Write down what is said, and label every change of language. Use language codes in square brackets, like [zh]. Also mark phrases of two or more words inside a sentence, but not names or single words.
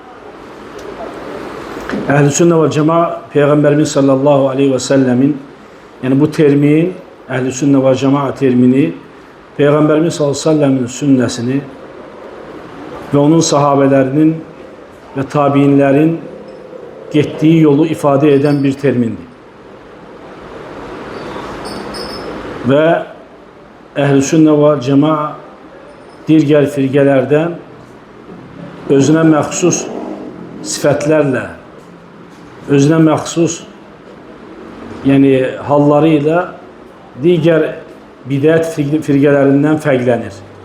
[tr] Ehl-i sünne vel cemaat, Peygamberimiz [ar] صلى الله عليه وسلم, [tr] yani bu termin, Ehl-i sünne vel cemaat termini, Peygamberimiz [ar] صلى الله عليه وسلم [tr] sünnesini ve onun sahabelerinin ve tabiinlerin getdiyi yolu ifade eden bir termindir. [az] Ve Ehl-i sünne vel cemaat digər firqələrdən özünə məxsus sifətlərlə, özünə məxsus yəni halları ilə digər bidət firqələrindən fərqlənir.